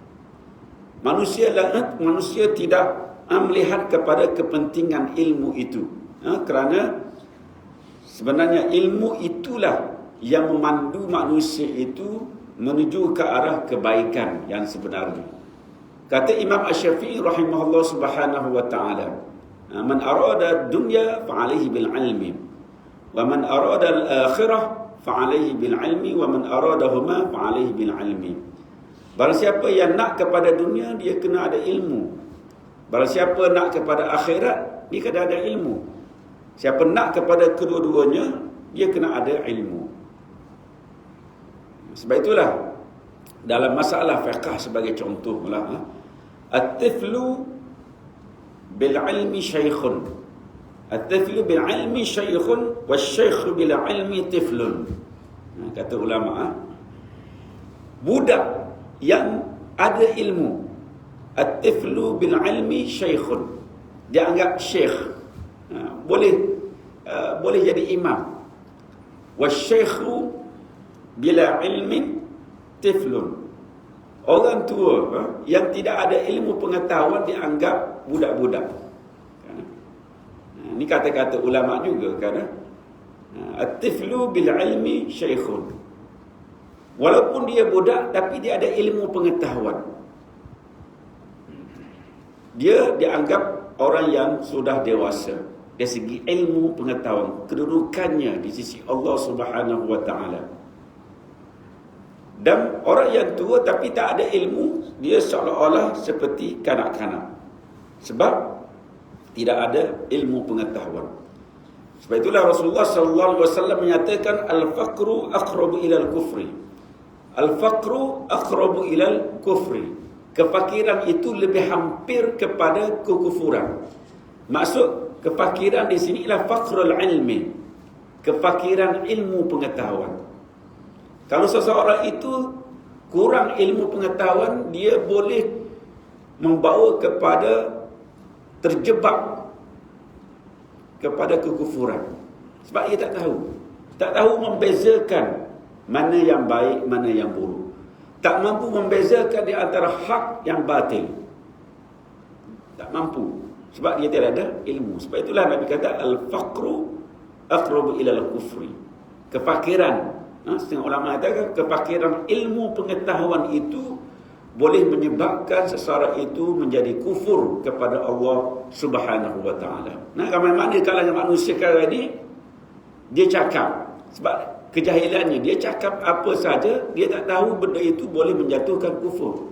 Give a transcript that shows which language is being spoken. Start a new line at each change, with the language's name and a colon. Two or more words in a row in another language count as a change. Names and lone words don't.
Malay: Manusia tidak melihat kepada kepentingan ilmu itu, kerana sebenarnya ilmu itulah yang memandu manusia itu menuju ke arah kebaikan yang sebenarnya. Kata Imam
Arabic: Asy-Syafi'i رحمه الله سبحانه وتعالى، من أراد الدنيا فعليه بالعلم، ومن أراد الآخرة فعليه بالعلم، ومن أرادهما فعليه بالعلم.
Malay: Barang siapa yang nak kepada dunia, dia kena ada ilmu. Barang siapa nak kepada akhirat, dia kena ada ilmu. Siapa nak kepada kedua-duanya, dia kena ada ilmu. Sebab itulah dalam masalah fiqh sebagai contoh lah,
Arabic: الطفل بالعلم شيخ، الطفل بالعلم شيخ، والشيخ بالعلم طفل.
Malay: Kata ulama, budak yang ada ilmu,
Arabic: الطفل بالعلم شيخ,
Malay: dia anggap syekh, boleh jadi imam.
Arabic: والشيخ بلا علم طفل,
Malay: orang tua yang tidak ada ilmu pengetahuan dianggap budak-budak. Ini kata-kata ulama juga kan.
Arabic: الطفل بالعلم شيخ,
Malay: walaupun dia budak tapi dia ada ilmu pengetahuan, dia dianggap orang yang sudah dewasa dari segi ilmu pengetahuan, kedudukannya di sisi Allah
Arabic: سبحانه وتعالى.
Malay: Dan orang yang tua tapi tak ada ilmu, dia seolah-olah seperti kanak-kanak, sebab tidak ada ilmu pengetahuan. Sebab itulah Rasulullah
Arabic: صلى الله عليه وسلم
Malay: menyatakan
Arabic: الفقر أقرب إلى الكفر. الفقر أقرب إلى الكفر.
Malay: Kefakiran itu lebih hampir kepada kekufuran. Maksud kefakiran di sini ialah
Arabic: فقر العلم,
Malay: kefakiran ilmu pengetahuan. Kalau seseorang itu kurang ilmu pengetahuan, dia boleh membawa kepada terjebak kepada kekufuran. Sebab dia tak tahu. Tak tahu membezakan mana yang baik, mana yang buruk. Tak mampu membezakan di antara hak yang batil. Tak mampu. Sebab dia tidak ada ilmu. Sebab itulah Nabi kata,
Arabic: الفقر أقرب إلى الكفر.
Malay: Kefakiran. Setengah ulama kata, kefakiran ilmu pengetahuan itu boleh menyebabkan seseorang itu menjadi kufur kepada Allah
Arabic: سبحانه وتعالى.
Malay: Nah, ramai-ramai kalangan manusia sekarang ini dia cakap sebab kejahilannya, dia cakap apa saja, dia tak tahu benda itu boleh menjatuhkan kufur.